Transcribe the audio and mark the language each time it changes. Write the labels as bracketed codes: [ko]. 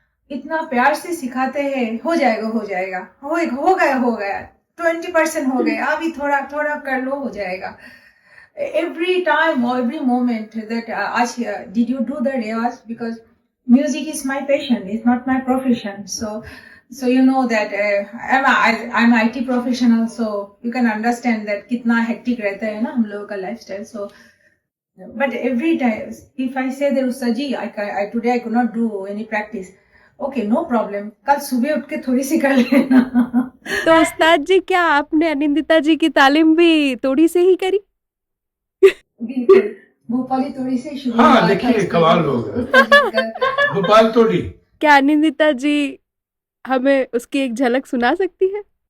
[hi] इतना प्यार से सिखाते हैं, हो जाएगा हो गया 20% हो गया, अभी थोड़ा थोड़ा कर लो, हो जाएगा. [en] Every time or every moment that did you do the rewaz, because music is my passion, it's not my profession. So you know that I'm an IT professional, so you can understand that [hi] कितना [en] hectic [hi] रहता है ना हम लोगों का [en] lifestyle. So but every time if I say that Saji, I today I could not do any practice, okay, no problem, [hi] कल सुबह उठ के थोड़ी सी कर लेना. तो उस्ताद जी, क्या आपने अनिंदिता जी की तालीम भी तोड़ी से ही करी? बिल्कुल, भोपाली तोड़ी से शुरू. हाँ, देखिए कमाल हो गया. भोपाल तोड़ी. क्या अनिंदिता जी हमें उसकी एक झलक सुना सकती है?